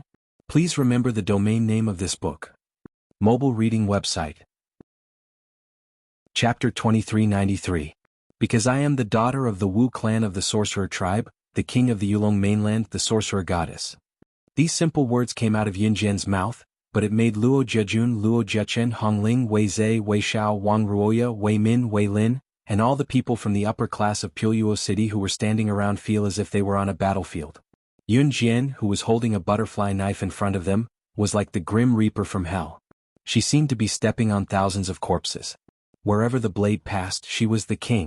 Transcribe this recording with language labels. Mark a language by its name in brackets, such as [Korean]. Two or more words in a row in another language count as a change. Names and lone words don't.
[English] Please remember the domain name of this book. Mobile reading website. Chapter 2393. Because I am the daughter of the Wu clan of the sorcerer tribe, the king of the Yulong mainland, the sorcerer goddess. These simple words came out of Yunjian's mouth, but it made Luo Jiejun, Luo Jiechen, Hongling, Wei Zhe, Wei Xiao, Wang Ruoya, Wei Min, Wei Lin, and all the people from the upper class of Puluo City who were standing around feel as if they were on a battlefield. Yunjian, who was holding a butterfly knife in front of them, was like the grim reaper from hell. She seemed to be stepping on thousands of corpses. Wherever the blade passed, she was the king.